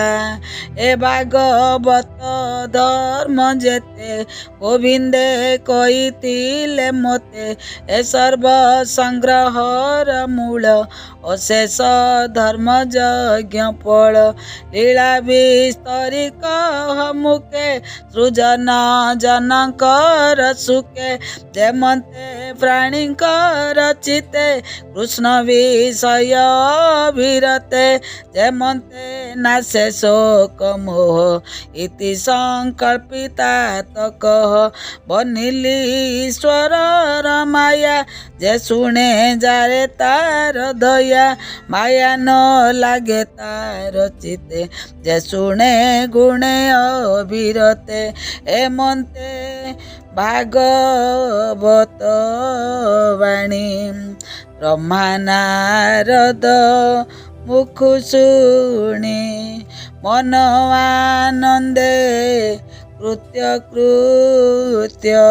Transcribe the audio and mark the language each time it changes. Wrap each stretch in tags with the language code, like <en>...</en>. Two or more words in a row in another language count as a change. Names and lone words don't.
<or>ଏ ଭାଗବତ ଧର୍ମ ଯେତେ ଗୋବିନ୍ଦେ କହିଥିଲେ ମୋତେ। ଏ ସର୍ବ ସଂଗ୍ରହର ମୂଳ ଅଶେଷ ଧର୍ମ ଯଜ୍ଞ ଫଳ। ଲୀଳା ବିସ୍ତରି କହ ମୁଖେ ସୃଜନ ଜନକର ସୁଖେ ଯେମନ୍ତେ ପ୍ରାଣୀକର ଚିତେ କୃଷ୍ଣ ବିଷୟ ବିରତେ ଯେମନ୍ତେ ନାଶେ ଶୋକ ମୋହ ଇତି ସଂକଳ୍ପିତା ତକହ ବନିଲି ଈଶ୍ୱର ମାୟା ଯେ ଶୁଣେ ଯାରେ ତାର ଦୟା ମାୟା ନ ଲାଗେ ତାର ଚିତେ ଯେ ଶୁଣେ ଗୁଣେ ଅବିରତେ ଏମନ୍ତେ ଭାଗବତ ବାଣୀ ବ୍ରହ୍ମାନାରଦ ମୁଖ ଶୁଣି ମନ ଆନନ୍ଦେ କୃତ୍ୟ କୃତ୍ୟ</or>